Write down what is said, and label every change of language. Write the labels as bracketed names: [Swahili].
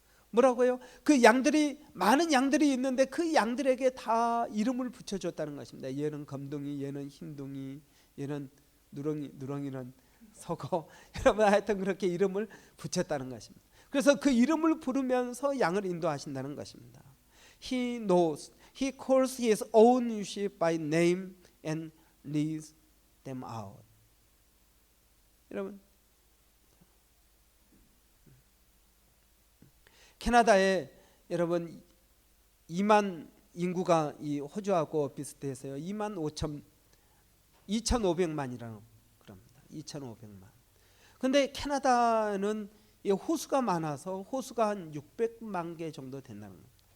[Korean] 뭐라고요? 그 양들이 많은 양들이 있는데 그 양들에게 다 이름을 붙여줬다는 것입니다. 얘는 검둥이, 얘는 흰둥이, 얘는 누렁이는 서거. 여러분 하여튼 그렇게 이름을 붙였다는 것입니다. 그래서 그 이름을 부르면서 양을 인도하신다는 것입니다. [English] He knows, he calls his own sheep by name and leads them out. [Korean] 여러분 캐나다에 여러분 2만 인구가 이 호주하고 비슷해서요. 2,500만이라고 그럽니다. 2,500만. 근데 캐나다는 호수가 많아서 호수가 한 600만 개 정도 된다는 겁니다.